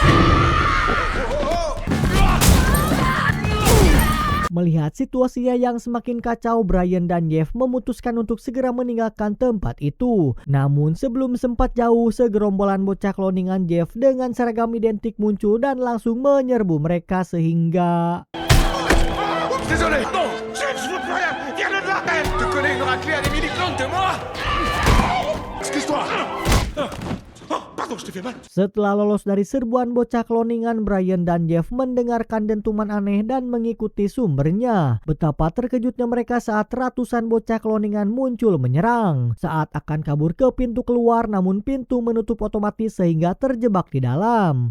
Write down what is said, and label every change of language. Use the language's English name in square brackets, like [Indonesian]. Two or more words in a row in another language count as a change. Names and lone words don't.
[Indonesian] Melihat situasinya yang semakin kacau, Brian dan Jeff memutuskan untuk segera meninggalkan tempat itu. Namun sebelum sempat jauh, segerombolan bocah kloningan Jeff dengan seragam identik muncul dan langsung menyerbu mereka sehingga... [French] Désolé. Non, je veux plus rien. Viens de là. Tu connais une raclée à des milliclones de moi. Excuse-toi. Pardon, je t'ai fait mal. [Indonesian] Setelah lolos dari serbuan bocah kloningan, Brian dan Jeff mendengarkan dentuman aneh dan mengikuti sumbernya. Betapa terkejutnya mereka saat ratusan bocah kloningan muncul menyerang. Saat akan kabur ke pintu keluar, namun pintu menutup otomatis sehingga terjebak di dalam.